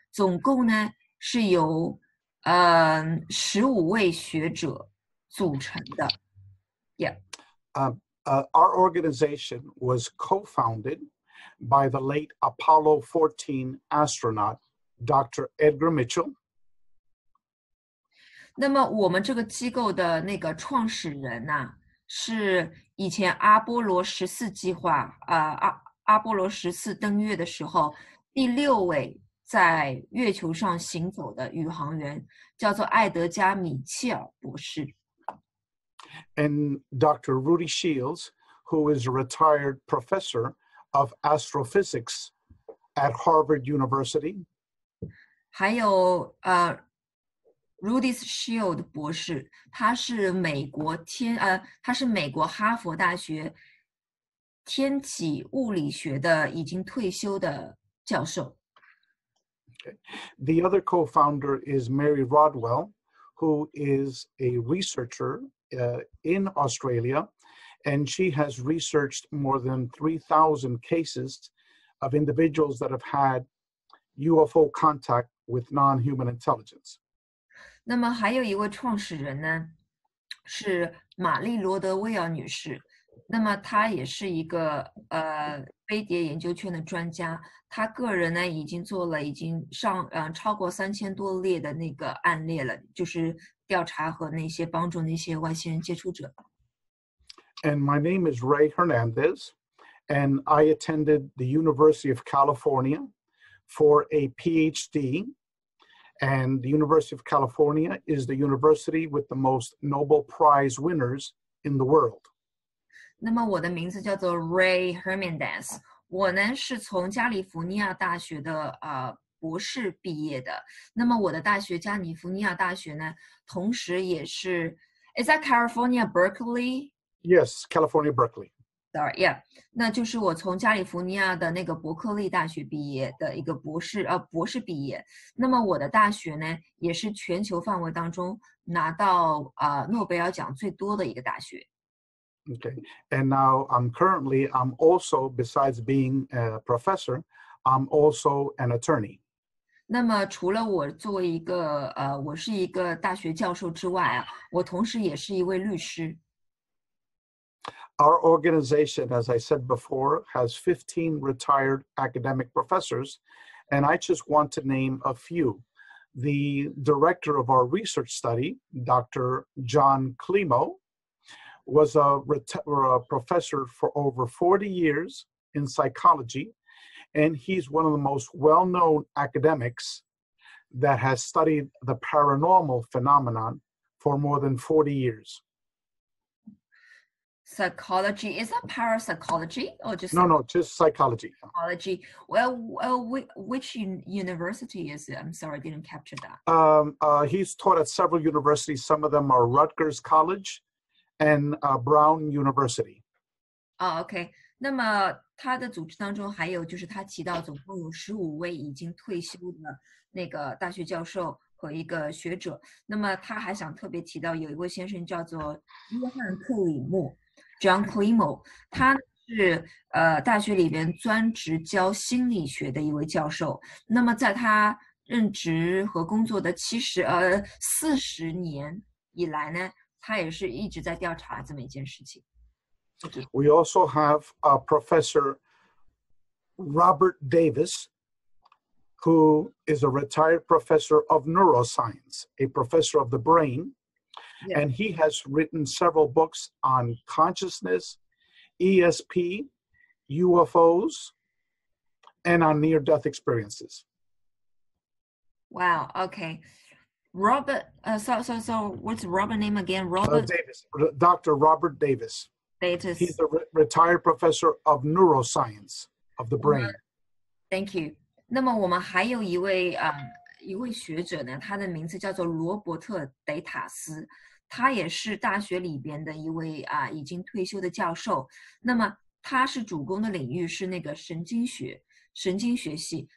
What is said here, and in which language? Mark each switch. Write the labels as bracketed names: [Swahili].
[Chinese] 总共呢是由15位学者组成的。 [English] Yeah. Our organization was co-founded by the late Apollo 14 astronaut, Dr. Edgar Mitchell. [Chinese] 那么我们这个机构的那个创始人是以前阿波罗14计划阿波罗14登月的时候第6位在月球上行走的宇航员，叫做艾德加·米切尔博士。 [English] And Dr. Rudy Shields, who is a retired professor of astrophysics at Harvard University. [Chinese] 还有Rudy Shield 博士，他是美国哈佛大学天体物理学的已经退休的教授。 [English] Okay. The other co-founder is Mary Rodwell, who is a researcher in Australia, and she has researched more than 3,000 cases of individuals that have had UFO contact with non-human intelligence. [Chinese] 那么还有一位创始人呢，是玛丽罗德威尔女士。那么她也是一个飞碟研究圈的专家，她个人呢已经做了超过3000多例的那个案例了，就是调查和那些帮助那些外星人接触者。 [English] And my name is Rey Hermandaz, and I attended the University of California for a PhD. And the University of California is the university with the most Nobel Prize winners in the world. [Chinese] 那么我的名字叫做 Rey Hermandaz， 我呢是从加利福尼亚大学的博士毕业的。那么我的大学加利福尼亚大学呢，同时也是 [English] Is that California Berkeley? Yes, California, Berkeley. Sorry, yeah. [Chinese] 那就是我从加利福尼亚的那个伯克利大学毕业的一个博士毕业。那么我的大学呢，也是全球范围当中拿到诺贝尔奖最多的一个大学。 [English] Okay, and now I'm also, besides being a professor, I'm also an attorney. [Chinese] 那么除了我作为一个我是一个大学教授之外我同时也是一位律师。 [English] Our organization, as I said before, has 15 retired academic professors, and I just want to name a few. The director of our research study, Dr. John Klimo, was a professor for over 40 years in psychology, and he's one of the most well-known academics that has studied the paranormal phenomenon for more than 40 years. Psychology, is that parapsychology or just No, just psychology. Psychology. Well, which university is it? I'm sorry, I didn't capture that. He's taught at several universities. Some of them are Rutgers College and Brown University. OK. [Chinese] 那么他的组织当中还有就是他提到总共有15位已经退休的那个大学教授和一个学者。那么他还想特别提到有一位先生叫做约翰克里默 John Klimo， 他是大学里边专职教心理学的一位教授。那么在他任职和工作的40年以来呢，他也是一直在调查这么一件事情。 [English] We also have Professor Robert Davis, who is a retired professor of neuroscience, a professor of the brain, yeah. And he has written several books on consciousness, ESP, UFOs, and on near-death experiences. Wow, okay. Robert, so what's Robert's name again? Robert Davis, Dr. Robert Davis. Davis. He's a retired professor of neuroscience of the brain. Thank you. [Chinese] 那么我们还有一位学者呢，他的名字叫做罗伯特·德塔斯，他也是大学里边的一位已经退休的教授。那么他是主攻的领域是那个神经学系。